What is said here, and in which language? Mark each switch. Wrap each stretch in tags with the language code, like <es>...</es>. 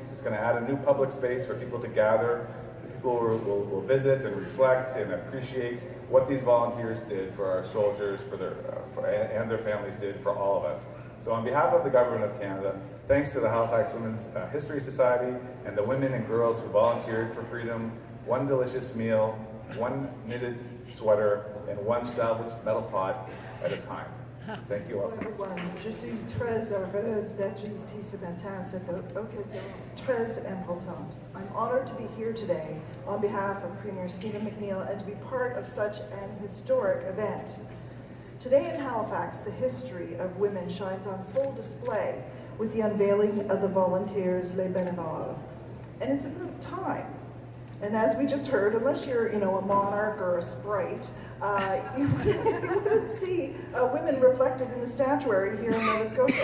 <en>It's going to add a new public space for people to gather. People will visit and reflect and appreciate what these volunteers did for our soldiers, and their families did for all of us. So on behalf of the Government of Canada, thanks to the Halifax Women's History Society and the women and girls who volunteered for freedom, one delicious meal, one knitted sweater, and one salvaged metal pot at a time. Thank you all so much.</en> <fr>Je suis très heureuse d'être ici ce matin à cette occasion très importante.</fr> <en>I'm honored to be here today on behalf of Premier Stephen McNeil and to be part of such an historic event. Today in Halifax, the history of women shines on full display with the unveiling of the Volunteers Les Bénévoles. And it's about time. And as we just heard, unless you're, a monarch or a sprite, you wouldn't see women reflected in the statuary here in Nova Scotia.</en>